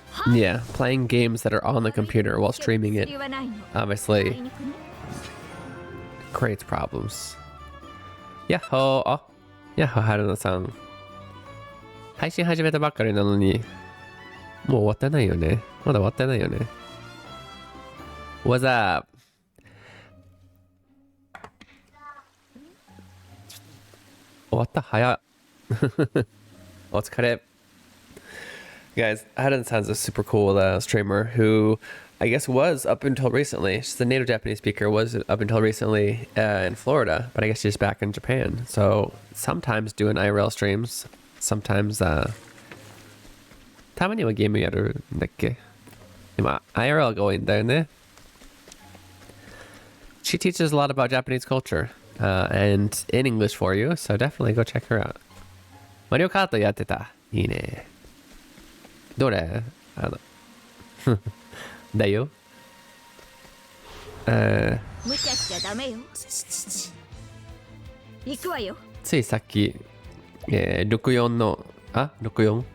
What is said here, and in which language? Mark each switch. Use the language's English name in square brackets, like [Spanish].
[English] Yeah, playing games that are on the computer while streaming it obviously creates problems. Yahoo! Oh, Yahoo! 春菜さん。 [Japanese] 配信始めたばっかりなのに、もう終わってないよね。まだ終わってないよね。 [English] What's up? [Japanese] 終わった早っ。お疲れ。 [English] Guys, Hadan-san's a super cool streamer who I guess was up until recently, she's a native Japanese speaker, was up until recently in Florida, but I guess she's back in Japan. So sometimes doing IRL streams, sometimes [Japanese] たまにはゲームやるんだっけ? 今 IRL が多いんだよね. [English] She teaches a lot about Japanese culture and in English for you, so definitely go check her out. [Japanese] マリオカートやってた。いいね。どれ？だよ。無茶しちゃダメよ。行くわよ。ついさっき、64の、64？